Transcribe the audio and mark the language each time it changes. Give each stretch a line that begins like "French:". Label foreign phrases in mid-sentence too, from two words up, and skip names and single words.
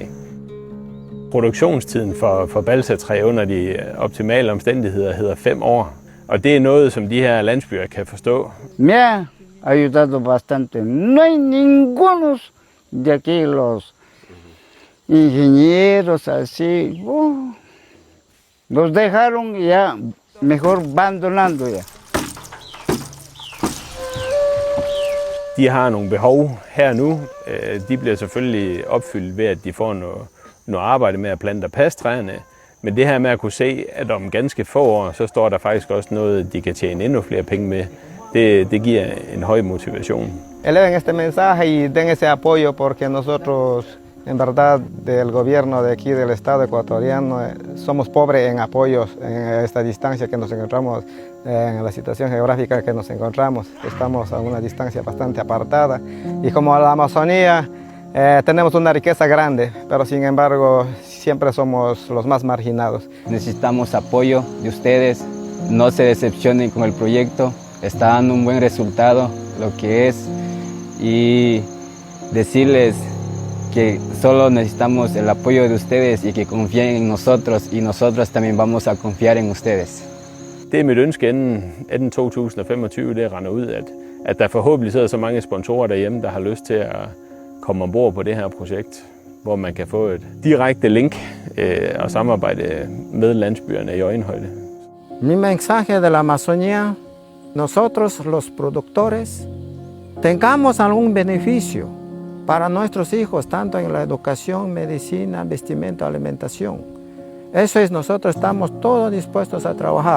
Danish: Produktionstiden for balsatræ under de optimale omstændigheder hedder 5 år. Og det er noget, som de her landsbyer kan forstå.
Spanish: Me ha ayudado bastante. No hay ningunos de aquí los ingenieros así. Los dejaron ya mejor abandonando ya.
Danish: De har nogle behov her nu. De bliver selvfølgelig opfyldt ved, at de får noget arbejde med at plante og passe træerne. Men det her med at kunne se, at om ganske få år, så står der faktisk også noget, de kan tjene endnu flere penge med. Det giver en høj motivation.
Spanish: Eleven este mensaje y den ese apoyo porque nosotros, en verdad, del gobierno de aquí del estado ecuatoriano, somos pobres en apoyos en esta distancia que nos encontramos, en la situación geográfica que nos encontramos. Estamos a una distancia bastante apartada y como la Amazonía tenemos una riqueza grande, pero sin embargo siempre somos los más marginados. Necesitamos apoyo de ustedes, no se decepcionen con el proyecto, está dando un buen resultado lo que es y decirles que solo necesitamos el apoyo de ustedes y que confíen en nosotros y nosotros también vamos a confiar en ustedes.
Danish: Det er mit ønske inden 2025, det render ud, at der forhåbentlig sidder så mange sponsorer derhjemme, der har lyst til at komme ombord på det her projekt, hvor man kan få et direkte link og samarbejde med landsbyerne i øjenhøjde.
Spanish: Mi mensaje de la Amazonía nosotros los productores tengamos algún beneficio para nuestros hijos, tanto en la educación, medicina, vestimenta, alimentación. Eso es, nosotros estamos todos dispuestos a trabajar.